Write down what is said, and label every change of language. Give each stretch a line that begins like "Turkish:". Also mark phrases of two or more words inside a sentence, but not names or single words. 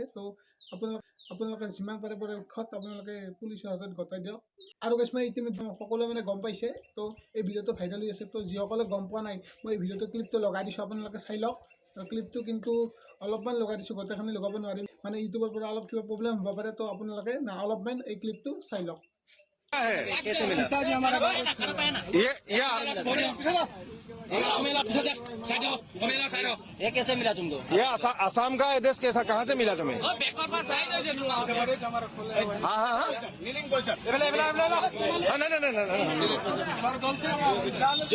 Assamese: তো আপোনালোকে যিমান পাৰে পৰাপক্ষত আপোনালোকে পুলিচৰ হাতত গতাই দিয়ক। আৰু গাইজ মানে ইতিমধ্যে সকলোৱে মানে গম পাইছে। তো এই ভিডিঅ'টো ভাইৰেল হৈ আছে। তো যিসকলে গম পোৱা নাই, মই এই ভিডিঅ'টো ক্লিপটো লগাই দিছোঁ, আপোনালোকে চাই লওক। ক্লিপটো কিন্তু অলপমান লগাই দিছোঁ, গোটেইখিনি লগাব নোৱাৰিম, মানে ইউটিউবৰ পৰা অলপ কিবা প্ৰব্লেম হ'ব পাৰে। তো আপোনালোকে অলপমান এই ক্লিপটো চাই লওক।
Hindi: कैसे मिला? ये कैसे मिला तुमको? ये आसाम का एड्रेस कैसा, कहाँ से मिला तुम्हें? हाँ हाँ हाँ, नहीं।